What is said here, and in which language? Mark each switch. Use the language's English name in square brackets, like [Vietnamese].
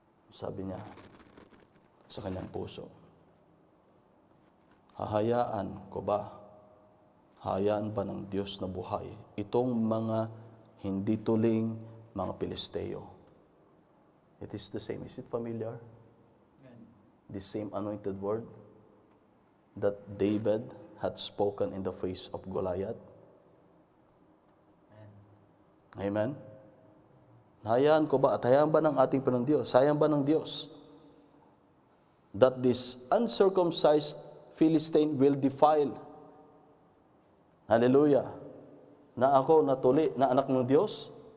[Filipino] Sabi niya sa kanyang puso, hahayaan ko ba? Hayaan ba ng Diyos na buhay itong mga hindi tuling mga Pilisteo? [English] It is the same. Is it familiar? The same anointed word that David had spoken in the face of Goliath. [Filipino] Amen? Hayaan ko ba at hayaan ba ng ating Panginoong Diyos? Hayaan ba ng Diyos [English] that this uncircumcised Philistine will defile? Hallelujah. [Filipino] Na ako natuli na anak ng Diyos?